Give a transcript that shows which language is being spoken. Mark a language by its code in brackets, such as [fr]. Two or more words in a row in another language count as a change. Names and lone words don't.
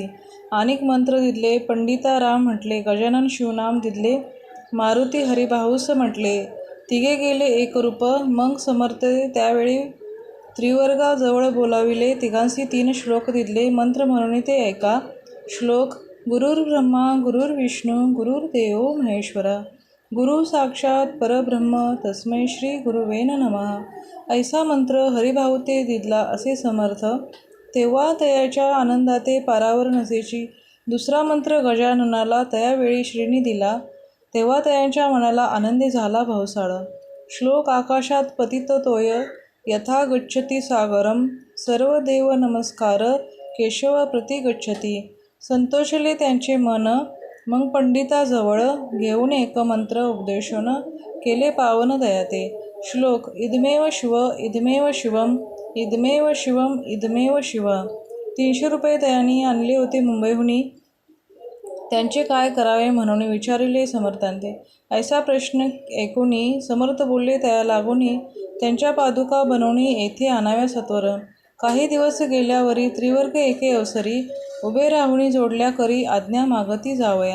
[mr] अनेक मंत्र दिदले पंडिता राम म्हटले. गजानन शिवनाम दिदले मारुती हरिभाऊस म्हटले. तिघे गेले एक रूप. मग समर्थ त्यावेळी त्रिवर्गाजवळ बोलाविले. तिघांसी 3 श्लोक दिदले. मंत्र म्हणून ते ऐका. श्लोक. [sa] गुरुर्ब्रह्मा गुरुर्विष्णू गुरुर्देवो महेश्वरा गुरु साक्षात परब्रह्म तस्मै श्री गुरुवे नमः. [mr] ऐसा मंत्र हरिभाऊ ते दिदला असे समर्थ. तेव्हा तयाच्या आनंदाते पारावर नसेची. दुसरा मंत्र गजाननाला तयावेळी श्रीनी दिला. तेव्हा तयांच्या मनाला आनंदी झाला भवसाळ. [sa] श्लोक. आकाशात पतित तोय यथा गच्छति सागरम. सर्व देव नमस्कार केशव प्रति गच्छति. [mr] संतोषले त्यांचे मन. मग पंडिताजवळ घेऊन एक मंत्र उपदेशून केले पावन दयाते. श्लोक. [sa] इदमेव शिव इदमेव शिवम इदमेव शिवम इदमेव शिव. [mr] 300 रुपये त्यांनी आणले होते मुंबईहुनी. त्यांचे काय करावे म्हणून विचारिले समर्थांते. ऐसा प्रश्न ऐकूनी समर्थ बोलले तया लागूनी त्यांच्या पादुका बनवणी येथे आणाव्या सत्वर. काही दिवस गेल्यावरी त्रिवर्ग एके अवसरी उभे राहुणी जोडल्या करी आज्ञा मागती जावया.